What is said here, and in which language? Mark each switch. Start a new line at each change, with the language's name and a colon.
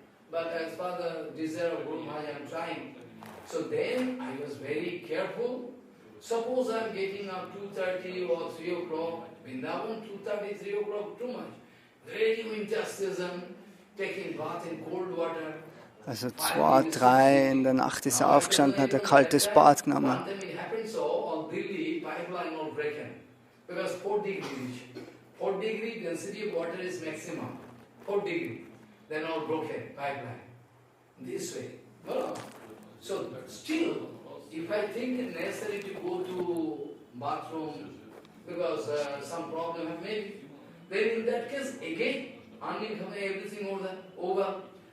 English: But as per the desire of Guru Maharaj, I am trying. So then I was very careful. Suppose I am getting up 2:30 or 3 o'clock, Vrindavan 2:30, 3 o'clock, too much. Very winter season, taking bath in cold water.
German: Also 2, 3 in der Nacht ist er aufgestanden, hat ein kaltes Bad genommen.
English: It happened so, on Delhi, pipeline not breaking. Because 4 degrees. 4 degree density of water is maximum. 4 degree. Then all broken, pipeline. This way. No. So still, if I think it necessary to go to bathroom because some problem have made, then in that case, again, everything over.